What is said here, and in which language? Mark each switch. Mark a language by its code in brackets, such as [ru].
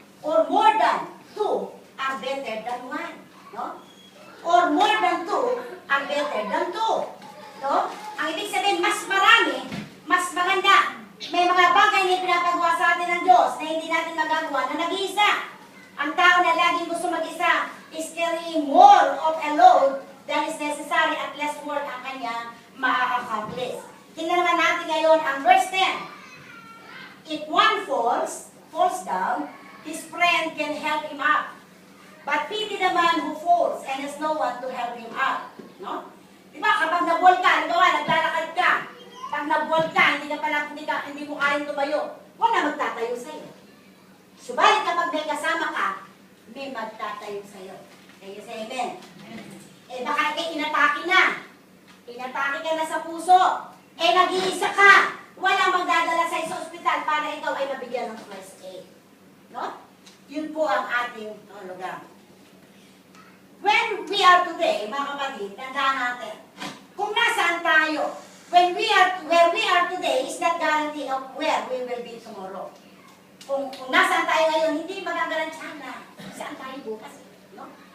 [en] Or more than two are better than one. No? Or more than two are better than two. [tl] No? Ang ibig sabihin, mas marami, mas maganda. May mga bagay na pinapagawa sa atin ng Diyos na hindi natin magagawa na nag-iisa. Ang tao na laging gusto mag-isa [en] is carrying more of a load than is necessary [tl] at [en] less work [tl] ang kanya ma-accomplish. Tingnan naman natin ngayon ang verse 10. [en] If one falls down, his friend can help him up. But pity the man who falls and has no one to help him up. [tl] No? Diba, kapag nabol ka, naglalakad ka, pag nabol ka, hindi mo kayang tumayo, wala magtatayo sa'yo. Subalit kapag may kasama ka, may magtatayo sa'yo. Kaya say amen. Baka inatake na. Inatake ka na sa puso. Nag-iisa ka. Walang magdadala sa'yo sa ospital para ikaw ay mabigyan ng first aid. No? Yun po ang ating lugar. [en] When we are today, [tl] mga kapatid, tandaan natin, kung nasaan tayo, [en] where we are today is not guarantee of where we will be tomorrow. [tl] Kung nasaan tayo ngayon, hindi magagarantiyan na saan tayo bukas. No?